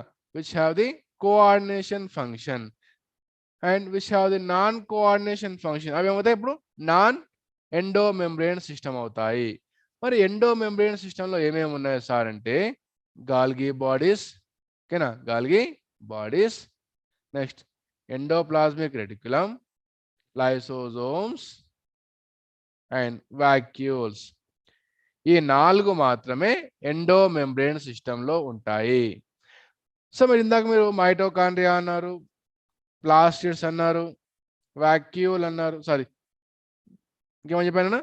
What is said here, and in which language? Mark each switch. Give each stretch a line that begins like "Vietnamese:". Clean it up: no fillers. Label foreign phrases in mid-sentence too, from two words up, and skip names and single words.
English: Which have the coordination function and which have the non coordination function.
Telugu: అవి ఏమవుతాయి? ఇప్పుడు
English: non endo membrane system
Telugu: అవుతాయి. మరి
English: endo membrane systemలో
Telugu: ఏమేమి ఉన్నాయి సార్ అంటే
English: Golgi bodies,
Telugu: ఓకేనా,
English: Golgi bodies,
Telugu: నెక్స్ట్
English: endoplasmic reticulum, lysosomes and vacuoles.
Telugu: ఈ 4 మాత్రమే
English: endo membrane systemలో
Telugu: ఉంటాయి. సో మీరు ఇందాక మీరు మైటోకాండ్రియా అన్నారు, ప్లాస్టిడ్స్ అన్నారు, వాక్యూల్ అన్నారు, సారీ ఇంకేమని చెప్పాను?